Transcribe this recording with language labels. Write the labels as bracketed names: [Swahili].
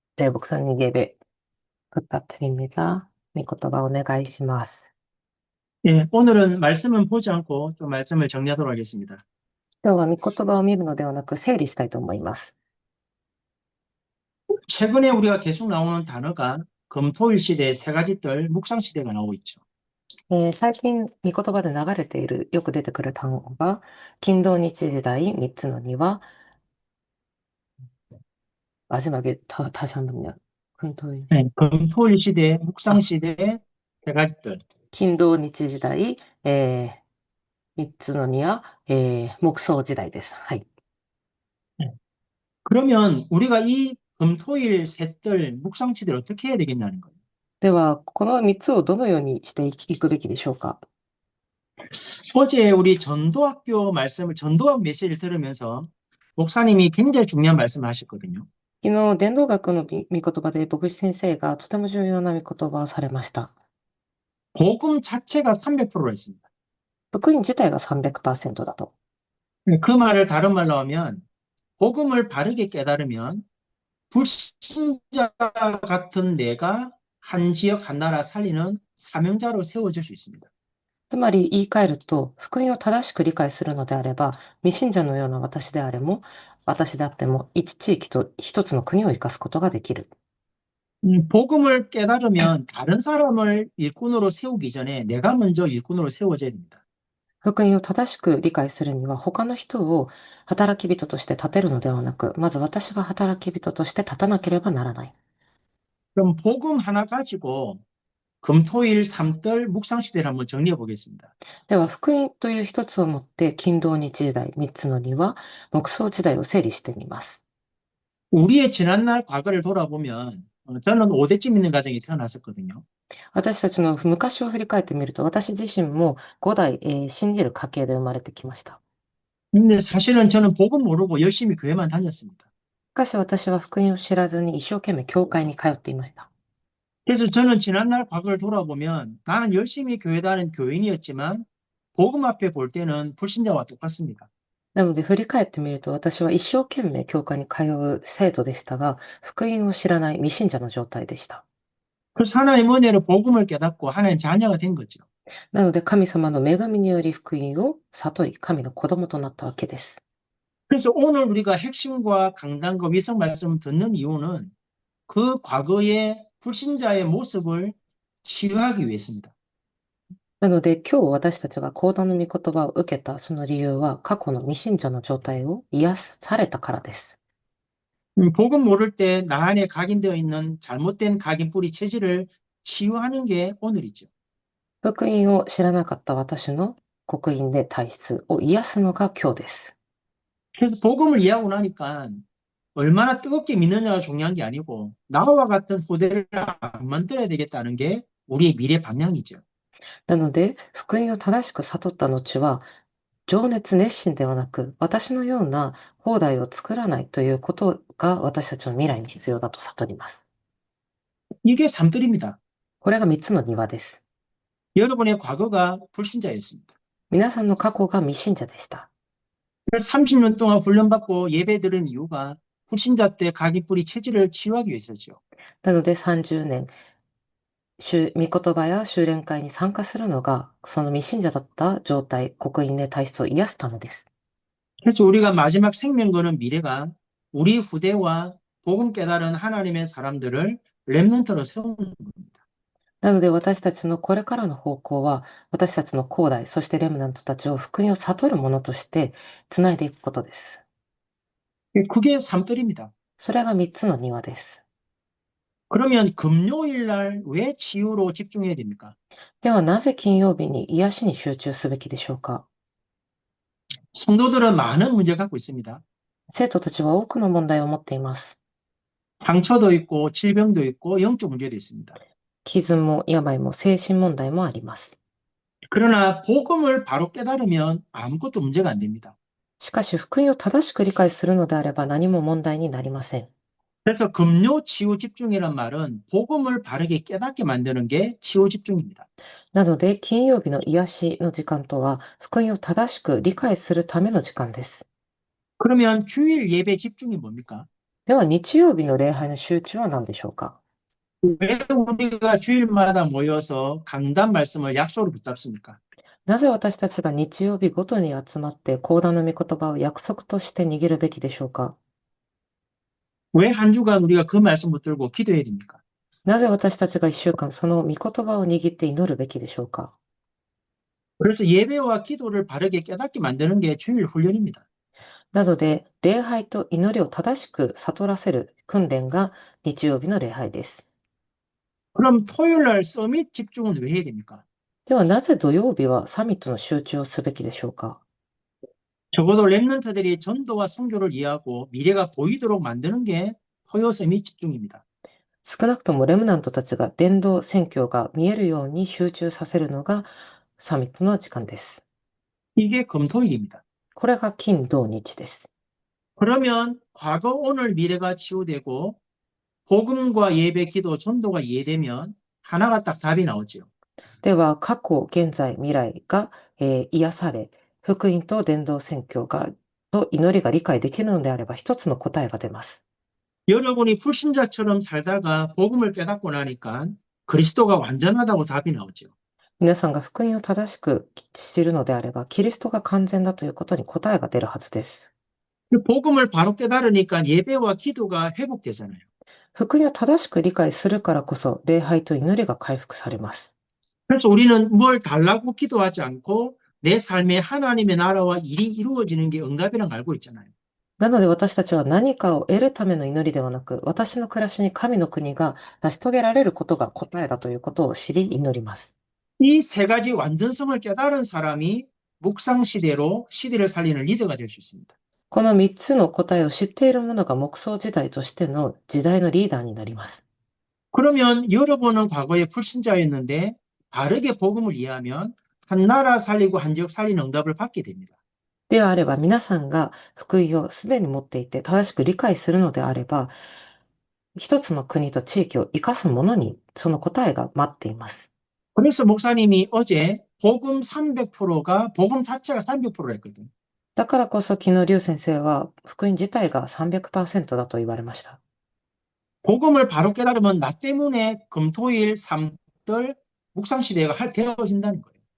[Korean] 네, 목사님 예배 부탁드립니다. [Japanese] 미코토바 오네가이시마스. [Korean] 예, 오늘은 말씀은 보지 않고 좀 말씀을 정리하도록 하겠습니다. [Japanese] 今日は御言葉を見るのではなく整理したいと思います。 [Korean] 최근에 우리가 계속 나오는 단어가 금토일 시대, 세 가지 뜰, 묵상 시대가 나오고 있죠. [Japanese] 最近、御言葉で流れている、よく出てくる単語が、金土日時代、三つの庭、 [Korean] 마지막에 다시 한 번요. 금토일, 예, 금토일 시대, 묵상 아, 시대, 세 가지 뜰. [Japanese] 긴도日時代、三つの庭、木葬時代です。はい。 [Korean] 예. 그러면 우리가 이 금토일 세 뜰, 묵상 시대를 어떻게 해야 되겠냐는 거예요. [Japanese] では、この三つをどのようにしていくべきでしょうか。 [Korean] 어제 우리 전도학교 말씀을, 전도학 메시지를 들으면서 목사님이 굉장히 중요한 말씀을 하셨거든요. [Japanese] 昨日、伝道学の御言葉で牧師先生がとても重要な御言葉をされました。 [Korean] 복음 자체가 300%로 했습니다. [Japanese] 福音自体が300%だと。 [Korean] 그 말을 다른 말로 하면 복음을 바르게 깨달으면 불신자 같은 내가 한 지역, 한 나라 살리는 사명자로 세워질 수 있습니다. [Japanese] つまり言い換えると、福音を正しく理解するのであれば、未信者のような私であっても、一地域と一つの国を生かすことができる。 [Korean] 복음을 깨달으면 다른 사람을 일꾼으로 세우기 전에 내가 먼저 일꾼으로 세워져야 됩니다. [Japanese] 福音を正しく理解するには、他の人を働き人として立てるのではなく、まず私が働き人として立たなければならない。 [Korean] 그럼 복음 하나 가지고 금토일 삼떨 묵상시대를 한번 정리해 보겠습니다. [Japanese] では、福音という一つをもって、金土日時代、三つの庭、木葬時代を整理してみます。 [Korean] 우리의 지난날 과거를 돌아보면 저는 5대쯤 있는 가정에 태어났었거든요. [Japanese] 私たちの昔を振り返ってみると、私自身も5代、信じる家系で生まれてきました。 [Korean] 근데 사실은 저는 복음 모르고 열심히 교회만 다녔습니다. [Japanese] しかし私は福音を知らずに一生懸命教会に通っていました。 [Korean] 그래서 저는 지난날 과거를 돌아보면 나는 열심히 교회 다닌 교인이었지만 복음 앞에 볼 때는 불신자와 똑같습니다. [Japanese] なので振り返ってみると、私は一生懸命教会に通う生徒でしたが、福音を知らない未信者の状態でした。 [Korean] 그래서 하나님 은혜로 복음을 깨닫고 하나님 자녀가 된 거죠. [Japanese] なので神様の恵みにより福音を悟り、神の子供となったわけです。 [Korean] 그래서 오늘 우리가 핵심과 강단과 위성 말씀을 듣는 이유는 그 과거의 불신자의 모습을 치유하기 위해서입니다. [Japanese] なので今日私たちが講談の御言葉を受けたその理由は、過去の未信者の状態を癒されたからです。 [Korean] 복음 모를 때 나 안에 각인되어 있는 잘못된 각인 뿌리 체질을 치유하는 게 오늘이죠. [Japanese] 福音を知らなかった私の刻印で体質を癒すのが今日です。 [Korean] 그래서 복음을 이해하고 나니까 얼마나 뜨겁게 믿느냐가 중요한 게 아니고 나와 같은 후대를 안 만들어야 되겠다는 게 우리의 미래 방향이죠. [Japanese] なので、福音を正しく悟った後は、情熱熱心ではなく、私のような放題を作らないということが私たちの未来に必要だと悟ります。 [Korean] 이게 삶들입니다. [Japanese] これが3つの庭です。 [Korean] 여러분의 과거가 불신자였습니다. [Japanese] 皆さんの過去が未信者でした。 [Korean] 그래서 30년 동안 훈련받고 예배 드린 이유가 불신자 때 각인 뿌리 체질을 치유하기 위해서죠. [Japanese] なので30年、御言葉や修練会に参加するのが、その未信者だった状態、刻印で体質を癒すためです。 [Korean] 그래서 우리가 마지막 생명 거는 미래가 우리 후대와 복음 깨달은 하나님의 사람들을 렘넌트로 세우는 겁니다. [Japanese] なので私たちのこれからの方向は、私たちの後代、そしてレムナントたちを福音を悟るものとしてつないでいくことです。 [Korean] 그게 삶들입니다. [Japanese] それが3つの庭です。 [Korean] 그러면 금요일 날 왜 치유로 집중해야 됩니까? [Japanese] ではなぜ金曜日に癒しに集中すべきでしょうか。 [Korean] 성도들은 많은 문제 갖고 있습니다. [Japanese] 生徒たちは多くの問題を持っています。 [Korean] 상처도 있고 질병도 있고 영적 문제도 있습니다. [Japanese] 傷も病も精神問題もあります。 [Korean] 그러나 복음을 바로 깨달으면 아무것도 문제가 안 됩니다. [Japanese] しかし福音を正しく理解するのであれば何も問題になりません。 [Korean] 그래서 금요 치유 집중이란 말은 복음을 바르게 깨닫게 만드는 게 치유 집중입니다. [Japanese] なので金曜日の癒しの時間とは福音を正しく理解するための時間です。 [Korean] 그러면 주일 예배 집중이 뭡니까? [Japanese] では、日曜日の礼拝の集中は何でしょうか？ [Korean] 왜 우리가 주일마다 모여서 강단 말씀을 약속으로 붙잡습니까? [Japanese] なぜ私たちが日曜日ごとに集まって、講談の御言葉を約束として握るべきでしょうか？ [Korean] 왜 한 주간 우리가 그 말씀 붙들고 기도해야 됩니까? [Japanese] なぜ私たちが1週間その御言葉を握って祈るべきでしょうか？ [Korean] 그래서 예배와 기도를 바르게 깨닫게 만드는 게 주일 훈련입니다. [Japanese] なので、礼拝と祈りを正しく悟らせる訓練が日曜日の礼拝です。 [Korean] 그럼 토요일 날 서밋 집중은 왜 해야 됩니까? [Japanese] では、なぜ土曜日はサミットの集中をすべきでしょうか？ [Korean] 적어도 랩런트들이 전도와 선교를 이해하고 미래가 보이도록 만드는 게 토요 서밋 집중입니다. [Japanese] 少なくともレムナントたちが伝道宣教が見えるように集中させるのがサミットの時間です。 [Korean] 이게 금토일입니다. [Japanese] これが金土日です。 [Korean] 그러면 과거, 오늘, 미래가 치유되고 복음과 예배, 기도, 전도가 이해되면 하나가 딱 답이 나오죠. [Japanese] では、過去、現在、未来が、癒され、福音と伝道宣教と祈りが理解できるのであれば、一つの答えが出ます。 [Korean] 여러분이 불신자처럼 살다가 복음을 깨닫고 나니까 그리스도가 완전하다고 답이 나오죠. [Japanese] 皆さんが福音を正しく知るのであれば、キリストが完全だということに答えが出るはずです。 [Korean] 그 복음을 바로 깨달으니까 예배와 기도가 회복되잖아요. [Japanese] 福音を正しく理解するからこそ、礼拝と祈りが回復されます。 [Korean] 그래서 우리는 뭘 달라고 기도하지 않고 내 삶에 하나님의 나라와 일이 이루어지는 게 응답이란 걸 알고 있잖아요. [Japanese] なので私たちは何かを得るための祈りではなく、私の暮らしに神の国が成し遂げられることが答えだということを知り祈ります。 [Korean] 이 세 가지 완전성을 깨달은 사람이 묵상 시대로 시대를 살리는 리더가 될 수 있습니다. [Japanese] この3つの答えを知っている者が黙想時代としての時代のリーダーになります。 [Korean] 그러면 여러분은 과거에 불신자였는데 바르게 복음을 이해하면 한 나라 살리고 한 지역 살리는 응답을 받게 됩니다. [Japanese] ではあれば皆さんが福音をすでに持っていて正しく理解するのであれば、一つの国と地域を生かす者にその答えが待っています。 [Korean] 그래서 목사님이 어제 복음 300%가 복음 자체가 300%라 했거든요. [Japanese] だからこそ昨日劉先生は福音自体が300%だと言われました。 [Korean] 복음을 바로 깨달으면 나 때문에 금토일 삼들 묵상 시대가 되어진다는 거예요.